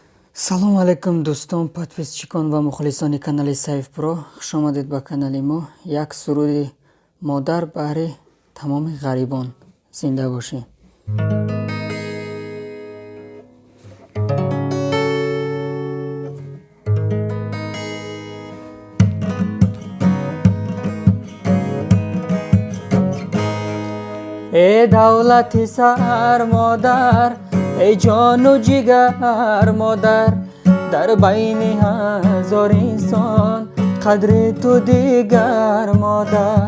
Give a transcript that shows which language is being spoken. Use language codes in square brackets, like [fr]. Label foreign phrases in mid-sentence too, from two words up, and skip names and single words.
[tg] салому алайкум дӯстон, подписчикон ва мухлисони канали Saif Pro. хушомадед ба канали мо. Як суруди модар баҳри тамоми ғарибон. Зинда бошед. [fa] ای دولتی سر مادر، ای جان و جگر مادر، در بین هزار انسان قدر تو دیگر مادر.